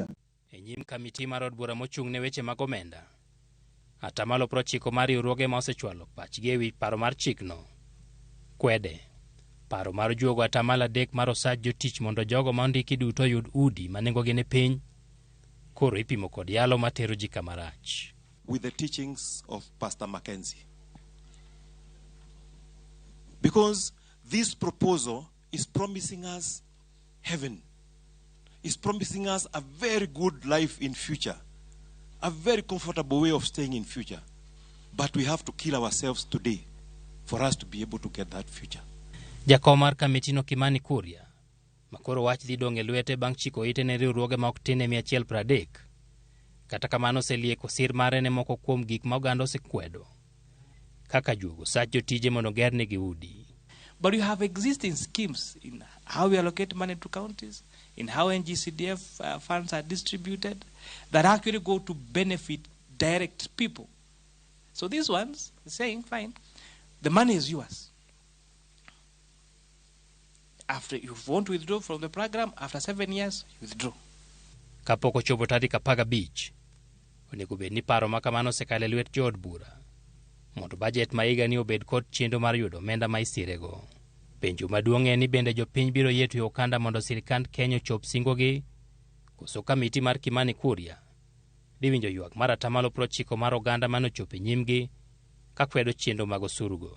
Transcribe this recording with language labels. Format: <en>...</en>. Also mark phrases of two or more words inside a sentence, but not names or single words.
<luo>Enyim kamiti mar od bura mochung' ne weche mag omenda, atamalo 90 mar riwruoge ma osechwalo pachgi ewi paro mar chikno kwede paro mar juogo atamalo 3 mar osach jotich mondo jogo ma ondiki duto yud udi ma nengogi ni piny koro ipimo kod yalo matero ji kamarach.</luo> <en>With the teachings of Pastor Mackenzie. Because this proposal is promising us heaven. It's promising us a very good life in future. A very comfortable way of staying in future. But we have to kill ourselves today for us to be able to get that future.</en> <luo>Jakomar Kamitino Kimani Kuria makoro wach dhi dong' e lwete bang' chiko ite ne riwruoge ma ok tin 130. Kata kamano oselieko sir mare ne moko kuom gik ma oganda osekwedo, kaka juogo sach jotije mondo gernegi udi.</luo> <en>But you have existing schemes in how we allocate money to counties, in how NGCDF funds are distributed, that actually go to benefit direct people. So these ones are saying, fine, the money is yours. After you want to withdraw from the program, after 7 years, you withdraw.</en> <luo>Kapok ochopo tarik 15, onego bed ni paro ma kamano osekalo lwet jood bura, mondo bajet ma higa ni obed kod chenro mar yudo omenda ma isirego. Penjo maduong' en ni bende jopiny biro yie tuyo okanda mondo sirikand Kenya ochop singogi, koso kamiti mar Kimani Kuria dhi winjo ywak mar 90% mar oganda manochopo e nyimgi ka kwedo chenro mag osurugo.</luo>